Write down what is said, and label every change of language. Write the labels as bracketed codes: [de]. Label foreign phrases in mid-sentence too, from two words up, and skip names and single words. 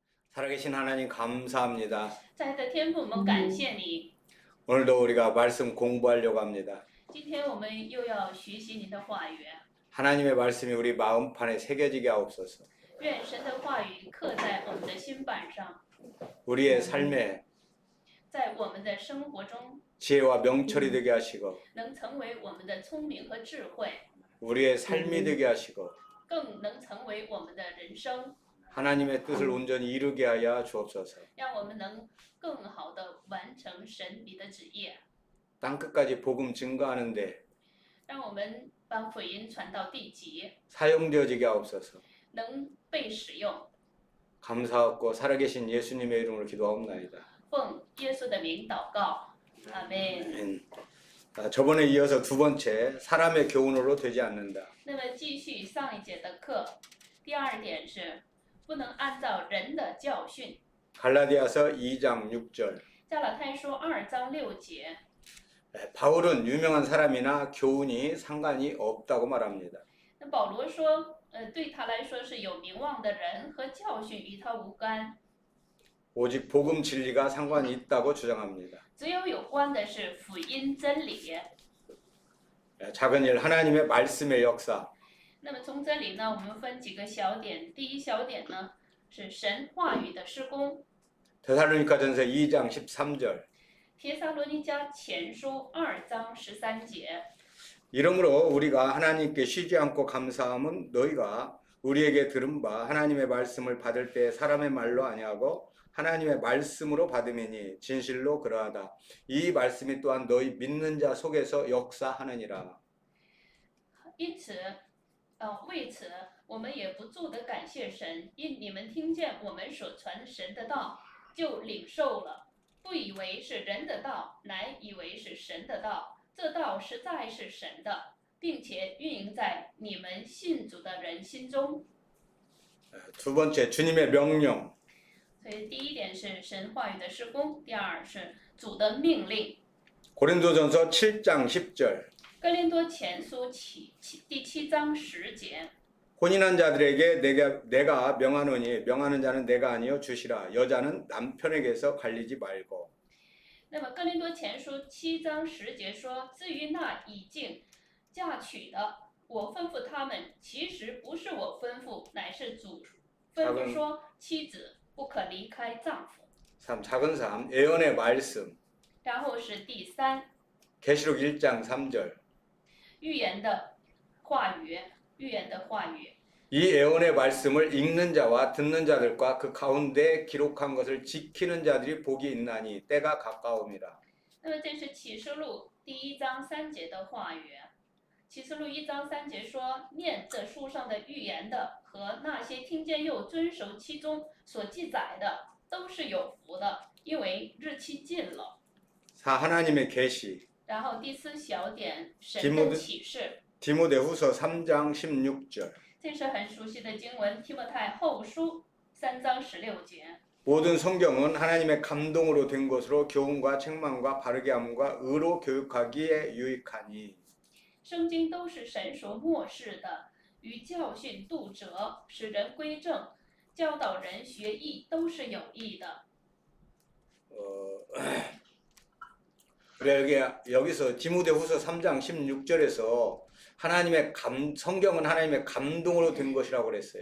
[ko] 살아계신 하나님 감사합니다. [zh] 在爱的天父，我们感谢你。 [ko] 오늘도 우리가 말씀 공부하려고 합니다. [zh] 今天我们又要学习你的话语， [ko] 하나님의 말씀이 우리 마음판에 새겨지게 하옵소서. [zh] 愿神的话语刻在我们的心板上， [ko] 우리의 삶에 [zh] 在我们的生活中 [ko] 지혜와 명철이 되게 하시고 [zh] 能成为我们的聪明和智慧， [ko] 우리의 삶이 되게 하시고 [zh] 更能成为我们的人生， [ko] 하나님의 뜻을 온전히 이루게 하여 주옵소서. [zh] 让我们能更好的完成神你的旨意， [ko] 땅끝까지 복음 증거하는데 [zh] 让我们把福音传到地极， [ko] 사용되어지게 하옵소서. [zh] 能被使用。 [ko] 감사하고 살아계신 예수님의 이름으로 기도하옵나이다. [zh] 奉耶稣的名祷告，阿门。 [ko] 아멘. 저번에 이어서 두 번째 사람의 교훈으로 되지 않는다. [zh] 那么继续上一节的课，第二点是不能按照人的教训。 [ko] 갈라디아서 2장 6절. [zh] 加拉太书2章6节， [ko] 바울은 유명한 사람이나 교훈이 상관이 없다고 말합니다. [zh] 那保罗说，对他来说是有名望的人和教训与他无干， [ko] 오직 복음 진리가 상관이 있다고 주장합니다. [zh] 只有有关的是福音真理。 [ko] 작은 일 하나님의 말씀의 역사. [zh] 那么从这里呢，我们分几个小点。第一小点呢是神话语的施工。 [ko] 데살로니가전서 2장 13절. [zh] 帖撒罗尼迦前书2章13节， [ko] 이러므로 우리가 하나님께 쉬지 않고 감사함은 너희가 우리에게 들은 바 하나님의 말씀을 받을 때 사람의 말로 아니하고 하나님의 말씀으로 받음이니 진실로 그러하다. 이 말씀이 또한 너희 믿는 자 속에서 역사하느니라. [zh] 因此，为此，我们也不住地感谢神，因你们听见我们所传神的道，就领受了，不以为是人的道，乃以为是神的道。这道实在是神的，并且运营在你们信主的人心中。 [ko] 두 번째 주님의 명령. [zh] 所以第一点是神话语的施工，第二是主的命令。 [ko] 고린도전서 7장 10절. [zh] 哥林多前书第7章10节。 [ko] 혼인한 자들에게 내가 명하노니 명하는 자는 내가 아니요 주시라. 여자는 남편에게서 갈리지 말고. [zh] 那么哥林多前书7章10节说：“至于那已经嫁娶的，我吩咐他们，其实不是我吩咐，乃是主吩咐说，妻子不可离开丈夫。” 3. [ko] 작은 3. 예언의 말씀. [zh] 然后是第3， [ko] 계시록 1장 3절. [zh] 预言的话语，预言的话语。 [ko] 이 예언의 말씀을 읽는 자와 듣는 자들과 그 가운데 기록한 것을 지키는 자들이 복이 있나니 때가 가까움이라. [zh] 那么这是启示录第1章3节的话语。启示录1章3节说：“念这书上的预言的和那些听见又遵守其中所记载的，都是有福的，因为日期近了。” 4. [ko] 하나님의 계시. [zh] 然后第4小点，神的启示。 [ko] 디모데후서 3장 16절. [zh] 这是很熟悉的经文，提摩太后书3章16节。 [ko] 모든 성경은 하나님의 감동으로 된 것으로 교훈과 책망과 바르게 함과 의로 교육하기에 유익하니. [zh] 圣经都是神所默示的，与教训、督责、使人归正、教导人学义，都是有益的。 [ko] 그래 여기서 디모데후서 3장 16절에서 성경은 하나님의 감동으로 된 것이라고 그랬어요.